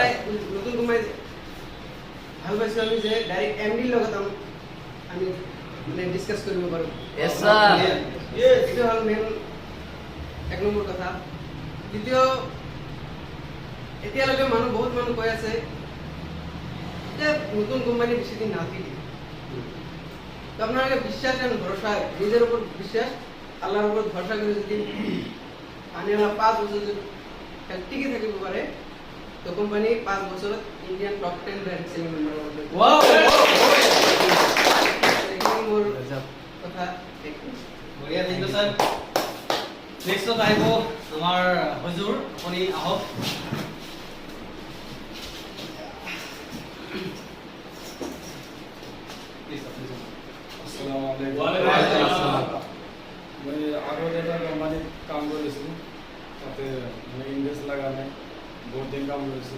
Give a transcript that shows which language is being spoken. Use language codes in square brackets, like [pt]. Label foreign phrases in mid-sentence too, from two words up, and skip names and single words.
[as] এটা নতুন কোম্পানীত ভাল পাইছোঁ আমি যে ডাইৰেক্ট MDৰ লগত আমি মানে ডিছকাছ কৰিব পাৰোঁ। [en] Yes, sir. [as] এইটো হ'ল মেইন এক নম্বৰ কথা। দ্বিতীয়, এতিয়ালৈকে বহুত মানুহ কৈ আছে যে নতুন কোম্পানী বেশি দিন নাথাকিব। [bn] তো আপনারা বিশ্বাস এবং ভরসা, নিজের উপর বিশ্বাস, আল্লাহর উপর ভরসা করে যদি আনে 5 বছর যদি টিকে থাকিব পারে, তো কোম্পানি 5 বছৰত [en] Indian top 10 brand selling member [bn] হবে। ওয়াও, [as] এইখিনি মোৰ কথা। [en] বঢ়িয়া, thank you sir. [as] নেক্সটত আহিব আমাৰ হুজুৰ, আপুনি আহক। মই আগত এটা কোম্পানীত কাম কৰিছিলোঁ, তাতে মই ইনভেষ্ট লগা নাই, বহুত দিন কাম কৰিছোঁ।